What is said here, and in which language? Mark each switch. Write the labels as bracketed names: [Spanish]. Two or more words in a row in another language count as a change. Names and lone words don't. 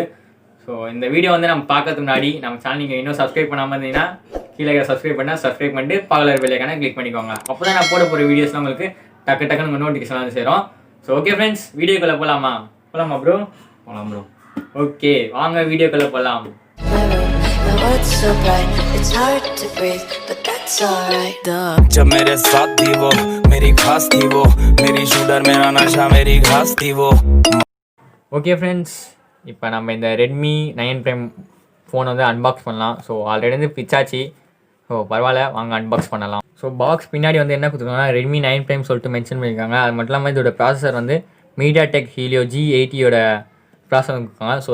[Tamil] இந்த வீடியோ வந்து நம்ம பார்க்கறதுக்கு முன்னாடி நம்ம சேனல் நீங்கள் இன்னும் சப்ஸ்கிரைப் பண்ணாமல் இருந்தீங்கன்னா கீழே சப்ஸ்கிரைப் பண்ணிட்டு பக்கத்தில் [English] bell icon click [Tamil] பண்ணிக்கோங்க. அப்போ தான் நான் போட போகிற வீடியோஸ்லாம் உங்களுக்கு டக்குன்னு உங்கள் நோட்டிஃபிகேஷன் வந்து சேரும். [English] okay friends, [Tamil] வீடியோக்குள்ளே போகலாமா ப்ரோ? போகலாம் ப்ரோ. ஓகே, வாங்க வீடியோக்குள்ளே போகலாம். [Hindi] जब मेरे साथ थी वो मेरी खास थी वो मेरी शूटर मेरा नशा मेरी खास थी वो. [English] okay friends, [Tamil] இப்போ நம்ம இந்த ரெட்மி 9 ப்ரைம் ஃபோன் வந்து அன்பாக்ஸ் பண்ணலாம். ஆல்ரெடி வந்து பிச்சாச்சு. பரவாயில்ல, வாங்க அன்பாக்ஸ் பண்ணலாம். பாக்ஸ் பின்னாடி வந்து என்ன கொடுத்துருக்காங்கன்னா ரெட்மி 9 ப்ரைம் சொல்லிட்டு மென்ஷன் பண்ணியிருக்காங்க. அது மட்டும் இல்லாமல் இதோட ப்ராசஸர் வந்து மீடியாடெக் ஹீலியோ G80யோட ப்ராசஸர் கொடுத்துருக்காங்க.